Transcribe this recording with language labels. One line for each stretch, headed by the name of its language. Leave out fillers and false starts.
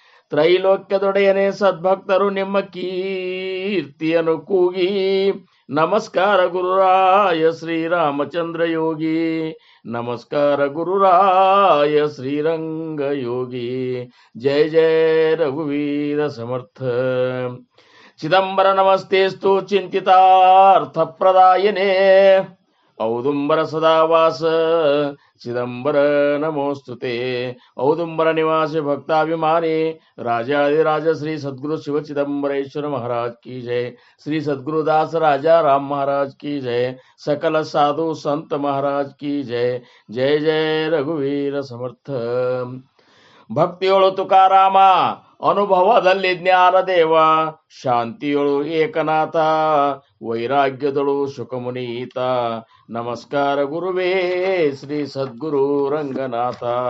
Kannada: ತ್ರೈಲೋಕ್ಯದೊಡೆಯನೇ ಸದ್ಭಕ್ತರು ನಿಮ್ಮ ಕೀರ್ತಿಯನ್ನು ಕೂಗಿ, ನಮಸ್ಕಾರ ಗುರುರಾಯ ಶ್ರೀರಾಮಚಂದ್ರ ಯೋಗಿ, ನಮಸ್ಕಾರ ಗುರುರಾಯ ಶ್ರೀರಂಗ ಯೋಗಿ. ಜಯ ಜಯ ರಘುವೀರ ಸಮರ್ಥ. ಚಿದಂಬರ ನಮಸ್ತೆಸ್ತು ಚಿಂತಿತಾರ್ಥ ಪ್ರದಾಯನೇ, ಔದುಂಬರ ಸದಾವಾಸ ಚಿದಂಬರ ನಮೋಸ್ತುತೆ. ಔದುಂಬರ ನಿವಾಸಿ ಭಕ್ತಾಭಿಮಾನಿ
Hindi: राजाधिराज श्री सद्गुरु शिव चिदंबरेश्वर महाराज की जय। श्री सद्गुरुदास राजा राम महाराज की जय। सकल साधु संत महाराज की जय। जय जय रघुवीर समर्थ।
Kannada: ಭಕ್ತಿಯೊಳು ತುಕಾರಾಮ, ಅನುಭವದಲ್ಲಿ ಜ್ಞಾನದೇವ, ಶಾಂತಿಯೊಳು ಏಕನಾಥ, ವೈರಾಗ್ಯದೊಳು ಶುಕಮುನೀತ. ನಮಸ್ಕಾರ ಗುರುವೇ ಶ್ರೀ ಸದ್ಗುರು ರಂಗನಾಥ.